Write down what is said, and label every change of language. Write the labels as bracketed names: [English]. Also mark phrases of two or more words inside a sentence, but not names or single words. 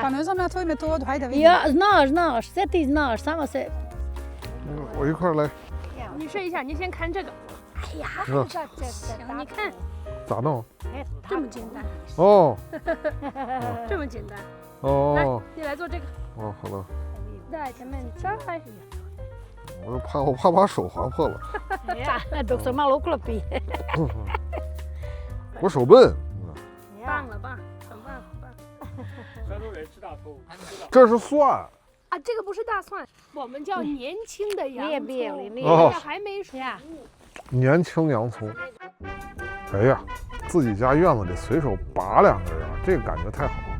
[Bosnian] Pa ne znam ja tvoju metodu, hajde vidim. Ja, znaš, sve ti znaš, samo se... [Chinese] 我一块儿来。你试一下，你先看这个。哎呀，你看，咋弄？这么简单，哦这么简单。哦你来做这个。哦，好了。在前面摘。我怕把手划破了。 [Bosnian] Ja, dok se malo uklopi. [Chinese] 我手笨。棒了棒，很棒很棒。山东人吃大葱，这是蒜。啊，这个不是大蒜，我们叫年轻的洋列表葱，里哦这还没熟。年轻洋葱。哎呀，自己家院子里随手拔2根啊，这个感觉太好了。